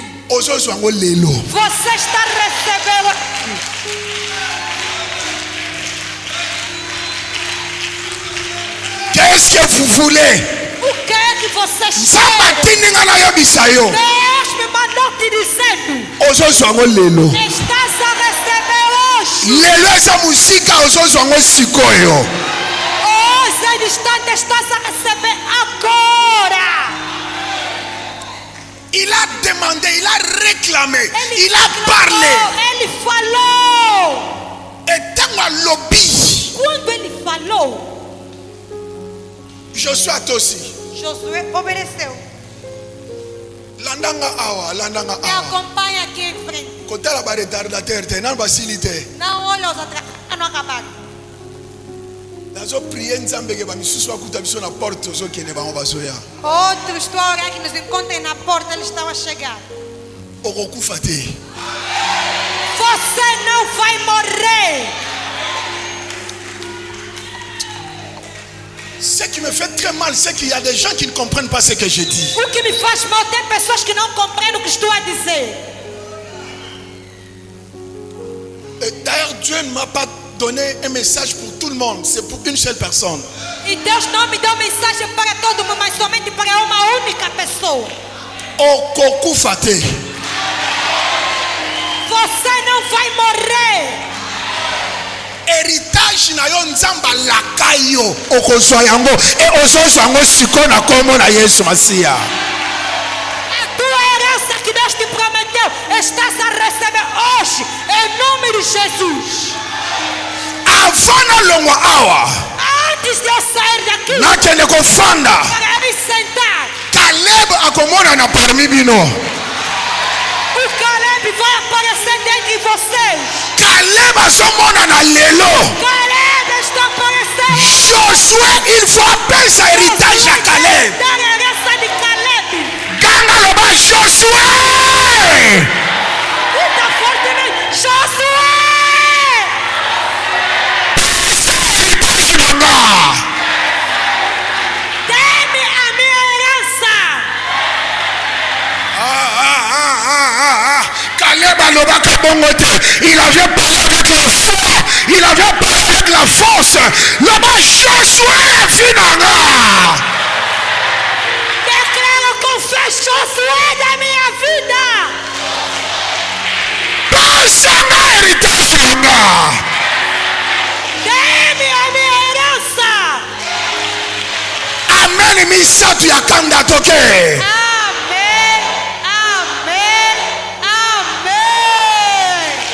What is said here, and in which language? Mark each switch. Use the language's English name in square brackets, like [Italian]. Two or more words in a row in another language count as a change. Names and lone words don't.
[Lingala] Ozozwa ngo lelo. [Portuguese] Você está recebendo. [French] Qu'est-ce que vous voulez? [Portuguese] O que é que vocês [Lingala] Nzambe [Portuguese] querem? [Lingala] atindi nga nayebisa yo. [Portuguese] Deus me mandou te dizendo. [Lingala] Ozozwa ngo lelo. [Portuguese] Estás a receber hoje. [Lingala] Lelo eza mosika ozozwa ngo sikoyo. [Portuguese] Hoje, instante, estás a receber agora. [French] Il a demandé, il a réclamé, [Portuguese] Ele [French] il a parlé. [Portuguese] Ele falou. [Lingala] Et tango alobi, [Portuguese] Quando ele falou, [Lingala] Josué atosi. [Portuguese] Josué obedeceu. [Lingala] Landanga awa, landanga [Portuguese] Me [Lingala] awa. [Portuguese] acompanha aqui em frente. [Lingala] Kotala ba retardateur te, nan basili te. [Portuguese] Não olha os atrás. Não acabaram. [Lingala] Nazo prier Nzambe ke ba misusu akuta biso na porte ozokende bango bazoya. [Portuguese] Outros estão a orar que nos encontrem na porta, eles estão a chegar. [Lingala] Okokufa te. [Portuguese] Você não vai morrer. [French] Ce qui me fait très mal, c'est qu'il y a des gens qui ne comprennent pas ce que je dis. [Portuguese] O que me faz mal, tem pessoas que não compreendem o que estou a dizer. [French] Et d'ailleurs, Dieu ne m'a pas donné un message pour tout le monde. C'est pour une seule personne. [Portuguese] E Deus não me deu mensagem para todo mundo, mas somente para uma única pessoa. [Lingala] Okokufate. [Portuguese] Você não vai morrer. [Lingala] Héritage na yo nzamba lakayo okozwa yango e ozozwa yango siko na kombo na Yesu Masiya. [Portuguese] A tua herança que Deus te prometeu, estás a receber hoje, em nome de Jesus. [Lingala] Avant na longwa awa [Portuguese] Antes de eu sair daqui, [Lingala] nakende kofanda [Portuguese] para me sentar, [Lingala] Caleb akomona na parmi bino. [Portuguese] o Caleb vai aparecer dentro de vocês. [Lingala] Caleb azomona na lelo. [Portuguese] Caleb está aparecendo. [French] Josué, il faut appeler sa héritage à Caleb. [Portuguese] Dar a herança de Caleb. [Lingala] Ganga loba Josué. [Portuguese] Grita fortemente, Josué! [Lingala] Héritage nanga. [Portuguese] Dê-me a minha herança. [Lingala] Caleb alobaka bongo te. [French] Il avait parlé avec la foi. Il avait parlé avec la force. [Lingala] Loba Josué finanga. [Portuguese] Declaro com fé, Josué da minha vida. [Lingala] Pasanga héritage nanga. [Portuguese] Dê-me a minha herança. [Lingala] Amen misatu ya kanda toke. [Portuguese] Amém, amém, amém.